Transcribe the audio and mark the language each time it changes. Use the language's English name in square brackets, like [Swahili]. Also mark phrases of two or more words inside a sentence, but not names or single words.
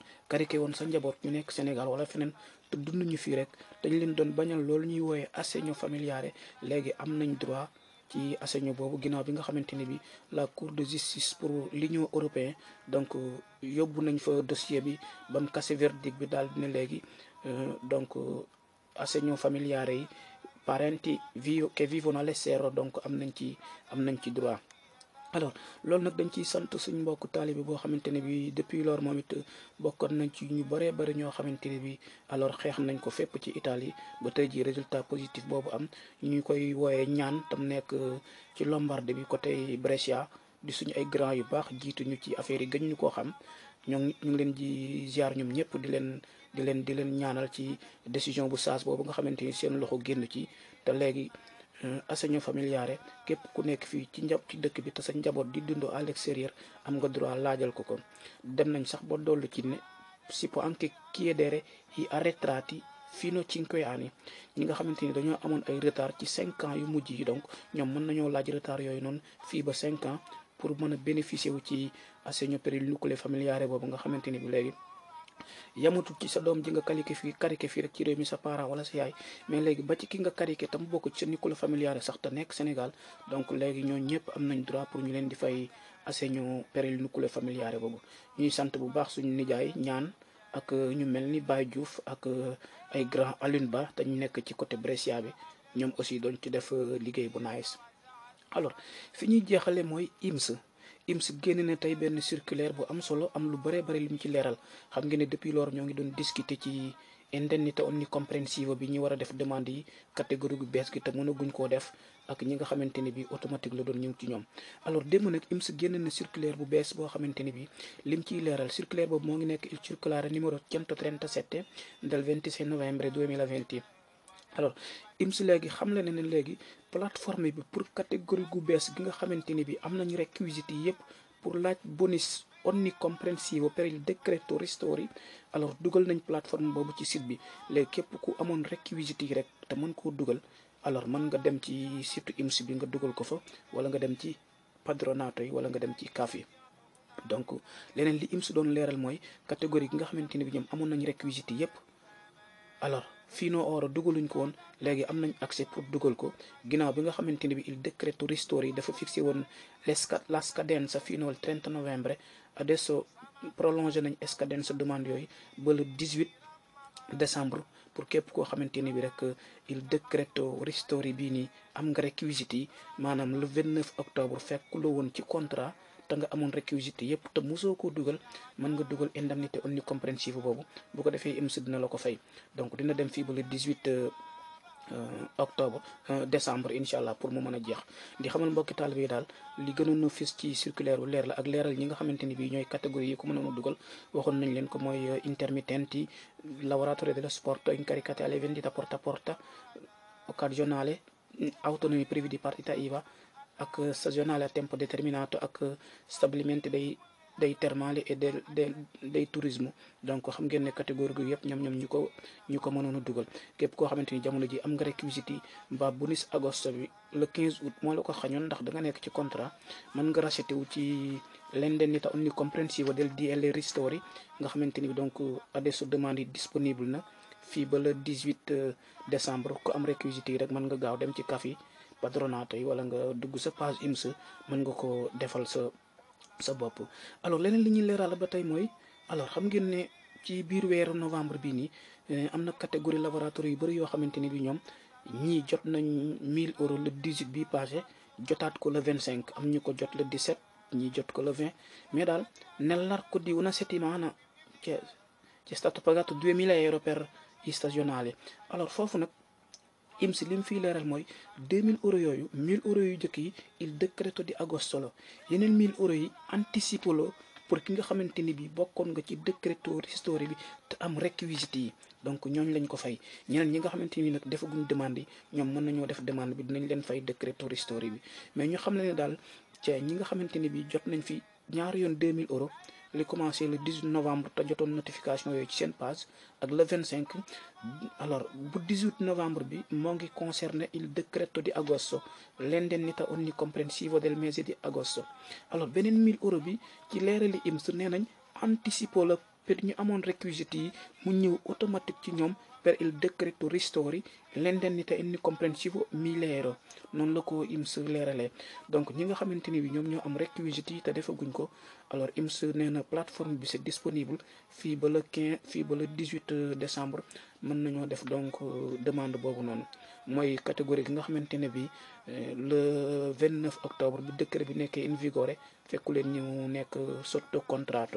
[Wolof] karike woon sa njaboot ñu nekk Sénégal wala feneen te dund ñu fii rek dañ leen doon bañal loolu ñuy wooyee [Italian] assegno familiare [Wolof] léegi am nañ droit ci assegno boobu ginnaaw bi nga xamante ne bi la [French] cour de justice pour l'Union européenne [Wolof] donc yóbbu nañ fa dossier bi ba mu kase verdict bi daal dina léegi donc [Italian] assegno familiare [Wolof] yi [Italian] parenti che vivono all'estero [Wolof] donc am nañ ci droit. alors loolu nag dañ ciy sant suñ mbokk taalibe boo xamante ne bi [French] depuis lors [Wolof] moom it bokkoon nañ ci ñu bëree bëri ñoo xamante ne bi alors xeex nañ ko fépp ci Italie ba tey ji [French] résultat positif [Wolof] boobu am ñu koy wooyee ñaan tam nekk ci Lombardie bi côté Brescia di suñu ay grand yu baax jiituñu ci affaire yi gën ñu koo xam ñu ngi leen di ziar ñoom ñëpp di leen ñaanal ci décision bu saas boobu nga xamante ni seen loxo génn ci te léegi [Italian] assegno familiare [Wolof] képp ku nekk fii ci dëkk bi te sa njaboot di dundoo [French] à l'extérieur [Wolof] am nga droit laajal ko dem nañ sax ba dollu ci ne [Italian] si può anche chiedere gli arretrati fino a 5 anni [Wolof] ñi nga xamante ni dañoo amoon ay retard ci 5 ans yu mujj yi donc ñoom mën nañoo laaj retard yooyu noonu fii ba 5 ans pour mën a bénéficier wu ci [Italian] assegno per il nucleo familiare [Wolof] boobu nga xamante ni bi léegi yamatul ci sa doom ji nga karike fii rek ci réew mi sa parent wala sa yaay mais léegi ba ci ki nga karike tam bokk ci sa [Italian] nucleo familiare [Wolof] sax te nekk Sénégal donc léegi ñoo ñëpp am nañ droit pour ñu leen di fay [Italian] assegno per il nucleo familiare [Wolof] boobu ñuy sant bu baax suñu nijaay ñaan ak ñu mel ni Baye Diouf ak ay grand Alioune Ba te ñu nekk ci côté Brescia bi ñoom aussi doon ci def liggéey bu nice. alors fi ñuy jeexale mooy IMS génne na tey benn circulaire bu am solo am lu bëree bëri li mu ci leeral xam ngeen ne [French] depuis lors [Wolof] ñoo ngi doon discuter ci [Italian] indennité onnicomprensiva [Wolof] bi ñu war a def demande yi catégorie gu bees gi te mënaguñ koo def ak ñi nga xamante ne bi automatique la doon ñëw ci ñoom. alors démb nag IMS génne na circulaire bu bees boo xamante ne bi lim ciy leeral circulaire boobu moo ngi nekk [Italian] il circolare numero 137 del 26 novembre 2020. [Wolof] alors IMS léegi xam la ne léegi plateforme bi pour catégorie gu bees gi nga xamante ni bi am nañu réquisites yi yëpp pour laaj [Italian] bonus onnicomprensivo per il decreto ristori [Wolof] alors dugal nañ plateforme boobu ci site bi léegi képp ku amoon réquisites yi rek te mën koo dugal alors mën nga dem ci site IMS bi nga dugal ko fa wala nga dem ci padronato yi wala nga dem ci CAF yi. donc leneen li IMS doon leeral mooy catégorie gi nga xamante ni bi ñoom amoon nañ réquisites yi yëpp alors [Italian] fino ora [Wolof] dugaluñ ko woon léegi am nañ accès pour dugal ko ginnaaw bi nga xamante ne bi [Italian] il decreto ristori [Wolof] dafa fixé woon [Italian] la scadenza fino al 30 novembre [Wolof] adesso prolongé nañ scadenza demande yooyu ba [French] le 18 décembre [Wolof] pour képp koo xamante ni bi rek [Italian] il decreto ristori [Wolof] bii nii am nga réquisites yi maanaam [French] le 29 octobre [Wolof] fekk la woon ci contrat te nga amoon réquisites yëpp te mosoo koo dugal mën nga dugal [French] indemnité onnicomprensive [Wolof] boobu bu ko defee IMS dina la ko fay donc dina dem fii ba le 18 [French] octobre décembre [Arabic] incha allah [Wolof] pour mu mën a jeex di xamal mbokki taalibe yi daal li gënoon a fës ci circulaire bu leer la ak leeral ñi nga xamante ni bii ñooy catégorie yi ko mënoon a dugal waxoon nañ leen ko mooy [Italian] intermittenti lavoratori dello sport incaricati alle vendite porta a porta occasionale autonomi privi di partita IVA ak stagionale a tempo determinato ak stabilimenti dei termali et dei [Wolof] tourisme donc xam ngeen ne catégorie gu yëpp ñoom ñu ko mënoon a dugal képp koo xamante ni jamono ji am nga réquisites yi mbaa [Italian] bonus agosto [Wolof] bi [French] le 15 août [Wolof] moo la ko xañoon ndax da nga nekk ci contrat mën nga racheté wu ci [Italian] l'indennità onnicomprensiva del DL Ristori [Wolof] nga xamante ni donc adesso demande yi disponible na fii ba [French] le 18 décembre [Wolof] ku am réquisites yi rek mën nga gaaw dem ci CAF yi padronato yi wala nga dugg sa page IMS mën nga ko defal sa bopp. alors leneen li ñuy leeral ba tey mooy alors xam ngeen ne ci biir weeru novembre bii nii am na catégorie lavoratori yu bëri yoo xamante ni bi ñoom ñii jot nañ 1000 euros le 18 bi passé jotaat ko le 25 am ñu ko jot le 17 ñii jot ko le 20 mais daal [Italian] nell'arco di una settimana c'è stato pagato 2000 euro per gli stagionali [Wolof] alors foofu nag IMS li mu fiy leeral mooy 2000 euros yooyu 1000 euros yu njëkk yi [Italian] il decreto di agosto [Wolof] la yeneen 1000 euros yi anticipo la pour ki nga xamante ni bi bokkoon nga ci [Italian] decreto ristori [Wolof] bi te am réquisites yi donc ñooñ lañ ko fay ñeneen ñi nga xamante ni nag defaguñ demande yi ñoom mën nañoo def demande bi dinañ leen fay [Italian] decreto ristori [Wolof] bi mais ñu xam ne daal ci ñi nga xamante ni bi jot nañ fi ñaari yoon 2000 euros li commencé [French] le 18 novembre [Wolof] te jotoon notification yooyu ci seen page ak le 25 alors bu 18 novembre bi moo ngi concerné [Italian] il decreto di agosto l'indennità onnicomprensiva del mese di agosto [Wolof] alors beneen 1000 euros bi ci leerali IMS nee nañ anticipo la per ñu amoon requisiti yi mu ñëw automatique ci ñoom [Italian] per il decreto ristori l'indennità incomprensivo [Wolof] 1000 € noonu la ko IMS leeralee. donc ñi nga xamante ni bi ñoom ñoo am requisiti yi te defaguñ ko alors IMS nee na plateforme bi [French] c'est disponible [Wolof] fii ba le 15 fii ba [French] le 18 décembre [Wolof] mën nañoo def donc demande boobu noonu mooy catégorie gi nga xamante ne bi [French] le 29 octobre [Wolof] bi décret bi nekkee [Italian] in vigore [Wolof] fekku leen ñu nekk [Italian] sotto contratto.